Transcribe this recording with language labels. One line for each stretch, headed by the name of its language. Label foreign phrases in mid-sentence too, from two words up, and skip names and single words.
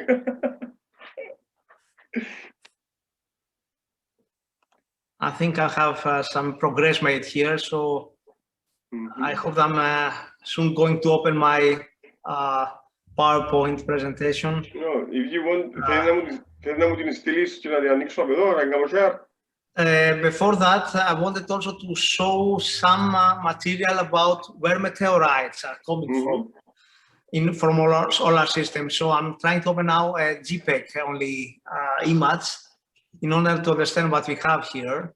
English: I think I have some progress made here, so I hope I'm soon going to open my PowerPoint presentation. No, if you want,
Greek: θέλεις να μου την στείλεις και να την ανοίξω από εδώ, να κάνω share.
English: Before that, I wanted also to show some material about where meteorites are coming from our solar system. So I'm trying to open now a JPEG only image in order to understand what we have here.